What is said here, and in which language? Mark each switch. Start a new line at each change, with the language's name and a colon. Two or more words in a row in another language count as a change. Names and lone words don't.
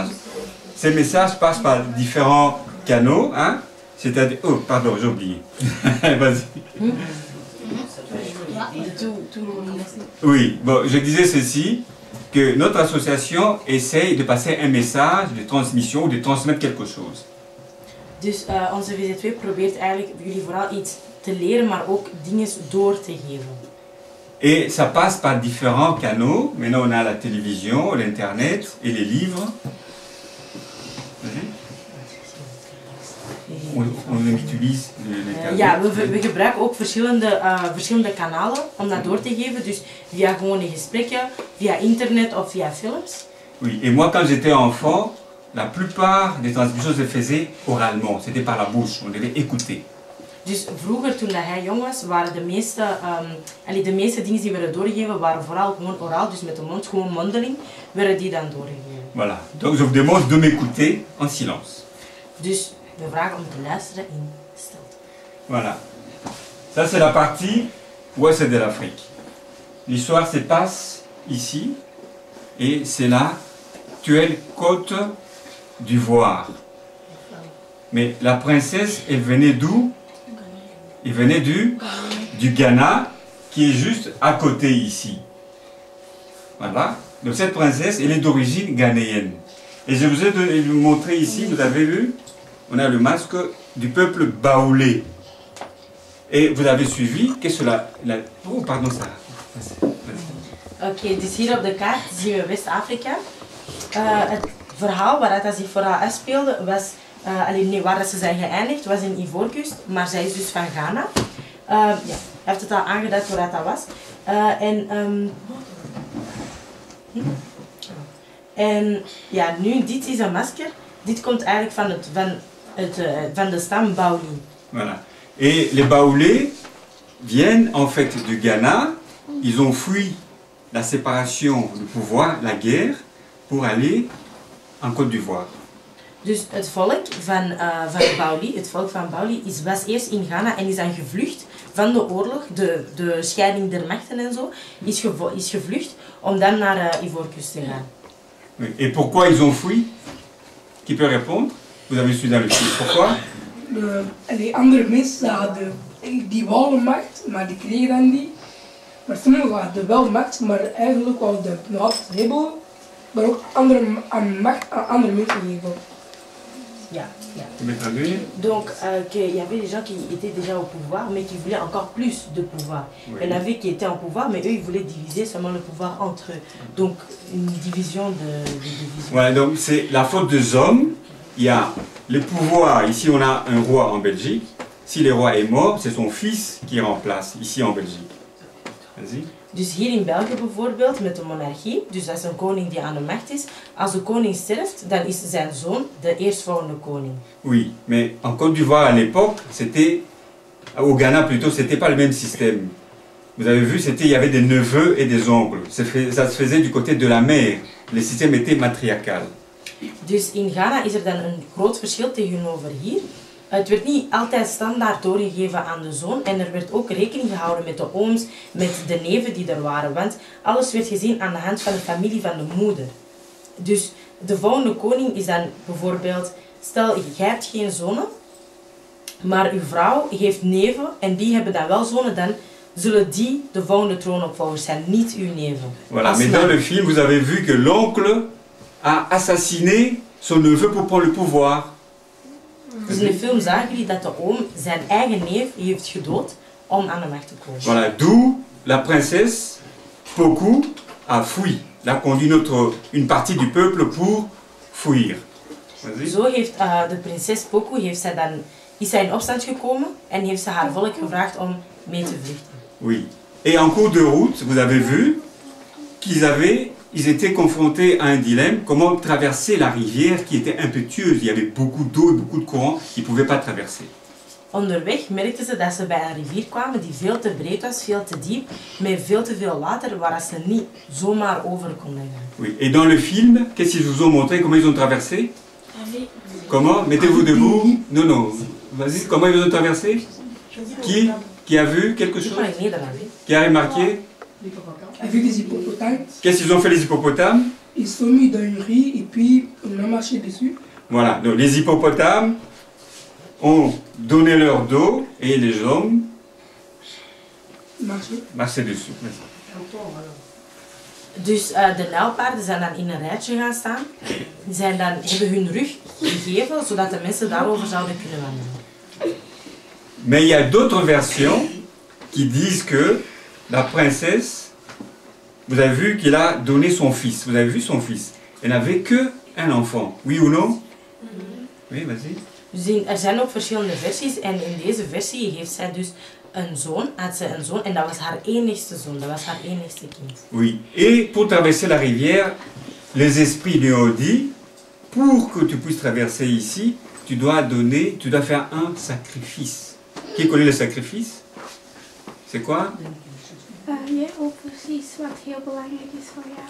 French: Ces messages passent par différents canaux, hein? C'est-à-dire... Oh, pardon, j'ai oublié. Vas-y. Oui, bon, je disais ceci, que notre association essaye de passer un message de transmission ou de transmettre quelque chose.
Dutch: Dus onze VZ2 probeert eigenlijk jullie vooral iets te leren, maar ook dingen door te geven.
French: Et ça passe par différents canaux. Maintenant, on a la télévision, l'Internet et les livres. On utilise les
Dutch: ja, we gebruiken ook verschillende kanalen om dat door te geven. Dus via gewone gesprekken, via internet of via films.
French: Oui, et moi quand j'étais enfant, la plupart des transmissions se faisaient oralement. C'était par la bouche, on devait écouter.
Dutch: Dus vroeger, toen hij jong was, waren de meeste dingen die werden doorgegeven, waren vooral gewoon oraal, dus met de mond, gewoon mondeling, werden die dan doorgegeven.
French: Voilà, donc je vous demande de m'écouter en silence.
Dutch: Dus we vragen om te luisteren in stilte.
French: Voilà. Ça c'est la partie ouest de l'Afrique. L'histoire se passe ici, et c'est l'actuelle côte d'Ivoire. Mais la princesse, elle venait d'où? Il venait du Ghana, qui est juste à côté ici. Voilà. Donc cette princesse, elle est d'origine ghanéenne. Et je vous ai montré ici, vous avez vu, on a le masque du peuple baoulé. Et vous avez suivi, qu'est-ce que oh, pardon, ça.
Dutch: Oké, dus hier op de kaart zien we West-Afrika. Het verhaal waar dat zich vooral afspeelde was, waar ze zijn geëindigd, was in Ivoorkust, maar zij is dus van Ghana. Ja, hij heeft het al aangeduid waar dat was. En ja, nu, dit is een masker. Dit komt eigenlijk van de stam Baouli.
French: Voilà. Et les Baoulés viennent en fait du Ghana. Ils ont fui la séparation du pouvoir, la guerre, pour aller en Côte d'Ivoire.
Dutch: Dus het volk van Baouli, was eerst in Ghana en is dan gevlucht van de oorlog, de scheiding der machten en zo, is gevlucht om dan naar Ivoorkust te gaan.
French: Oui. Et pourquoi ils ont fui? Qui peut répondre? Vous avez su dans le film. Pourquoi?
Dutch: De andere mensen hadden die wouden macht, maar die kregen dan niet. Maar sommigen hadden wel macht, maar eigenlijk wouden ze nog altijd hebben, maar ook macht aan andere mensen geven. Ja, ja.
French: Donc, il y avait des gens qui étaient déjà au pouvoir, mais qui voulaient encore plus de pouvoir. Oui. Il y en avait qui étaient en pouvoir, mais eux, ils voulaient diviser seulement le pouvoir entre eux. Donc, une division de division. Voilà, donc c'est la faute des hommes. Il y a le pouvoir. Ici, on a un roi en Belgique. Si le roi est mort, c'est son fils qui remplace, ici en Belgique. Vas-y.
Dutch: Dus hier in België bijvoorbeeld, met de monarchie, dus dat is een koning die aan de macht is. Als de koning sterft, dan is zijn zoon de eerstvolgende koning.
French: Oui, mais en Côte d'Ivoire à l'époque, c'était, au Ghana plutôt, c'était pas le même système. Vous avez vu, il y avait des neveux et des oncles. Ça se faisait du côté de la mère. Le système était matriarcal.
Dutch: Dus in Ghana is er dan een groot verschil tegenover hier. Het werd niet altijd standaard doorgegeven aan de zoon en er werd ook rekening gehouden met de ooms, met de neven die er waren, want alles werd gezien aan de hand van de familie van de moeder. Dus de volgende koning is dan bijvoorbeeld, stel jij hebt geen zonen, maar uw vrouw heeft neven en die hebben dan wel zonen, dan zullen die de volgende troonopvolgers zijn, niet uw neven.
French: Voilà, mais dans le film vous avez vu que l'oncle a assassiné son neveu pour prendre le pouvoir.
Dutch: Dus in de film zagen jullie dat de oom zijn eigen neef heeft gedood om aan de macht te komen.
French: Voilà, d'où la princesse Pokou a fui. Elle a conduit une partie du peuple pour fuir.
Dutch: Zo heeft de prinses Pokou is zij in opstand gekomen en heeft ze haar volk gevraagd om mee te vluchten.
French: Oui. Et en cours de route, vous avez vu qu'ils étaient confrontés à un dilemme, comment traverser la rivière qui était impétueuse. Il y avait beaucoup d'eau et beaucoup de courant, ils ne pouvaient pas traverser.
Dutch: Onderweg merkten ze dat ze bij een rivier kwamen die veel te breed was, veel te diep, met veel te veel water waar ze niet zomaar over konden gaan.
French: Oui. Et dans le film, qu'est-ce qu'ils vous ont montré, comment ils ont traversé? Comment? Mettez-vous debout. Non, non. Vas-y, comment ils ont traversé? Qui a vu quelque chose? Qui a remarqué? Avec des hippopotames. Qu'est-ce qu'ils ont fait les hippopotames? Ils sont mis dans une riz et puis on a marché dessus. Voilà, donc les hippopotames ont donné leur dos et les hommes marchaient dessus.
Dutch: Dus de nijlpaarden zijn dan in een rijtje gaan staan, hebben hun rug gegeven zodat de mensen daarover zouden kunnen wandelen.
French: Mais il y a d'autres versions qui disent que la princesse, vous avez vu qu'il a donné son fils. Vous avez vu son fils. Elle n'avait qu'un enfant. Oui ou non? Oui, vas-y.
Dutch: Dus er zijn ook verschillende versies en in deze versie heeft zij dus een zoon, en dat was haar enigste zoon, dat was haar enigste kind.
French: Oui, et pour traverser la rivière, les esprits lui ont dit, pour que tu puisses traverser ici, tu dois faire un sacrifice. Qui connaît le sacrifice? C'est quoi?
Dutch: Heel precies wat heel belangrijk is voor jou.